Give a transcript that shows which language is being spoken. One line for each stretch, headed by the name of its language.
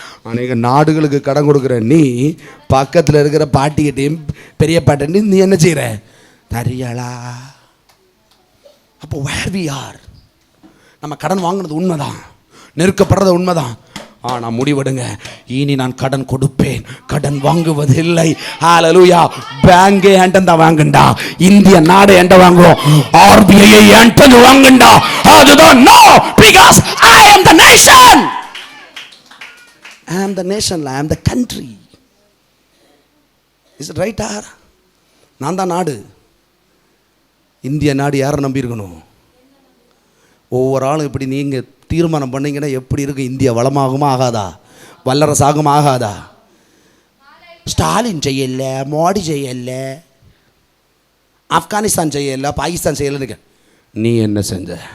Tamil: அநேக நாடுகளுக்கு கடன் கொடுக்குற நீ பக்கத்தில் இருக்கிற பாட்டிகிட்டையும் பெரிய பாட்டியும் நீ என்ன செய்கிற? தரியலா? அப்போ
English: Where we are.
Tamil: நம்ம கடன் வாங்கினது உண்மைதான், நெருக்கப்படுறது உண்மைதான். ஆனால் முடிவெடுங்க, இனி நான் கடன் கொடுப்பேன், கடன் வாங்குவது இல்லை. ஹalleluya. பேங்கே ஏண்டா வாங்குண்டா, இந்திய நாடு ஏண்ட வாங்குவோம், RBI ஏண்டா வாங்குண்டா. அதுதான் no,
English: because I am the nation. I am the nation, I am the country. Is it right?
Tamil: நான் தான் நாடு. இந்திய நாடு யாரை நம்பி இருக்கணும்? ஒவ்வொரு ஆளும் இப்படி நீங்கள் தீர்மானம் பண்ணீங்கன்னா எப்படி இருக்கும்? இந்தியா வளமாகுமா ஆகாதா? வல்லரசு ஆகுமா ஆகாதா? ஸ்டாலின் செய்யல, மோடி செய்யல, ஆப்கானிஸ்தான் செய்யல, பாகிஸ்தான் செய்யலன்னு. நீ என்ன செஞ்ச?